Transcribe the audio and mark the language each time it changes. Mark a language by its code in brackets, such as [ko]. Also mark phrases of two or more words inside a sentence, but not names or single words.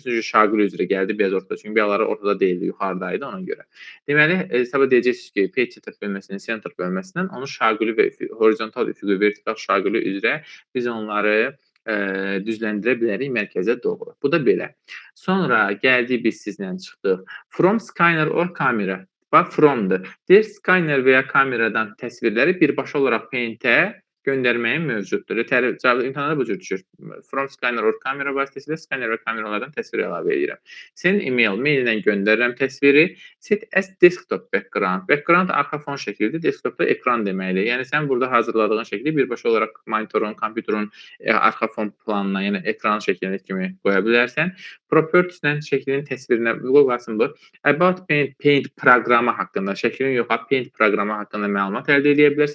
[az] Görürsünüz, şaquli üzrə gəldi biraz ortada. Çünki biyaları ortada deyildi, yuxarıdaydı ona görə. Deməli, sabah deyəcəksiniz ki, [en] page setup [az] bölməsinin center bölməsindən onu şaquli və horizontal üfüqi, vertikal şaquli üzrə biz onları düzləndirə bilərik mərkəzə doğru. Bu da belə. Sonra gəldik biz sizlə çıxdıq. [en] From scanner or camera. Bax, [az] from-dur. Deyir, scanner və ya kameradan təsvirləri birbaşa olaraq Paint-ə göndərməyin mövcuddur. İmtahanada bu cür düşür. [en] From scanner or camera [az] vasitəsilə scanner və kameralardan təsvir əlavə edirəm. [en] Send email, [az] maillə göndərirəm təsviri. [en] Set as desktop background. [az] Background arxa fon şəklidir, desktopda ekran deməkdir. Yəni sən burada hazırladığın şəkli birbaşa olaraq monitorun, kompüterun arxa fon planına, yəni ekran şəklində kimi qoya bilərsən. Properties-dən şəklin təsvirinə qulaq bu. About Paint proqramı haqqında, şəklin yox, Paint proqramı haqqında məlumat əldə edə bilərsən.